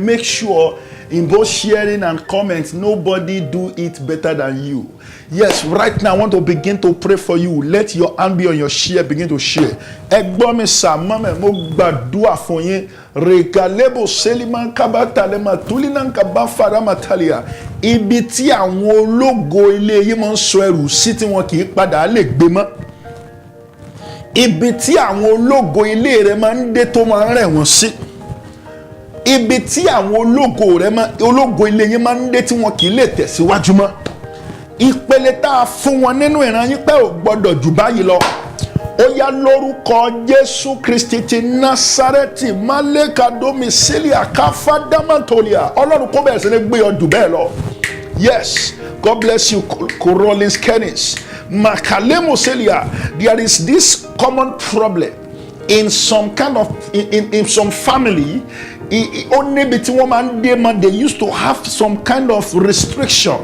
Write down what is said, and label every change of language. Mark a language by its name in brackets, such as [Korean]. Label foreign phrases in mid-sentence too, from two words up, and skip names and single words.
[English] Make sure in both sharing and comments, nobody do it better than you. Yes, right now I want to begin to pray for you. Let your hand be on your share. Begin to share. Regalebo seliman kabatalema tulinan kabafara matalia. [Yoruba] Ibi tí àwọn ológo ilé yìí máa ń sọ ẹrù sí tí wọn kì í padà lè gbé mọ́. ibi tí àwọn ológo ilé rẹ máa ń dé tó máa ń rẹ̀ wọ́n sí, ibi tí àwọn ológo ilé yín máa ń dé tí wọn kì í lè tẹ̀síwájú mọ́, ìpele tá a fún wọn nínú ìran yín pé ò gbọdọ̀ jù báyìí lọ, ó yá lórúkọ Jésù Kristi ti Násárẹ́tì málẹ́kàdómi sílíà káfádámàtòlíà, Ọlọ́run kó bẹ̀rẹ̀ sí ní gbé ọ jù bẹ́ẹ̀ lọ. [English] Yes, God bless you, Rollins Kennis. Makalemo Celia, there is this common problem in some kind of in some family. Only between one and them, they used to have some kind of restriction.